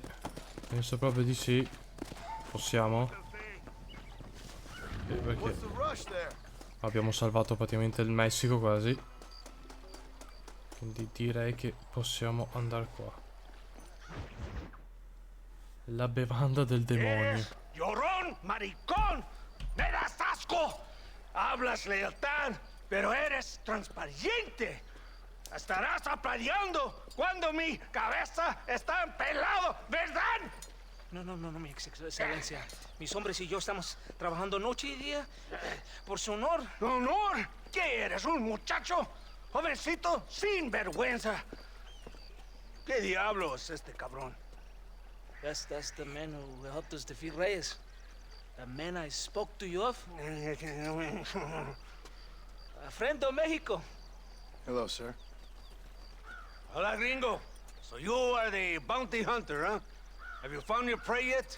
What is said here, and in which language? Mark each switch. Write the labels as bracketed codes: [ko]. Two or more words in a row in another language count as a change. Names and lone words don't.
[it] Penso proprio di sì. Possiamo? Perché abbiamo salvato praticamente il Messico quasi. Quindi direi che possiamo andare qua. La bevanda del demonio. [es] Llorón, maricón, me das asco. Hablas lealtad, pero eres transparente. Estarás aplaudiendo cuando mi cabeza está empelado, ¿verdad? No, mi excelencia. Mis hombres y yo estamos trabajando noche y día por su honor. ¿Honor? ¿Qué eres, un muchacho? Jovencito, sin vergüenza. ¿Qué diablo es este cabrón? [en] That's the man who helped us defeat Reyes. The man I spoke to you of. A friend of Mexico. Hello, sir. [es] Hola, gringo. [en] So you are the bounty hunter, huh? Have you found your prey yet?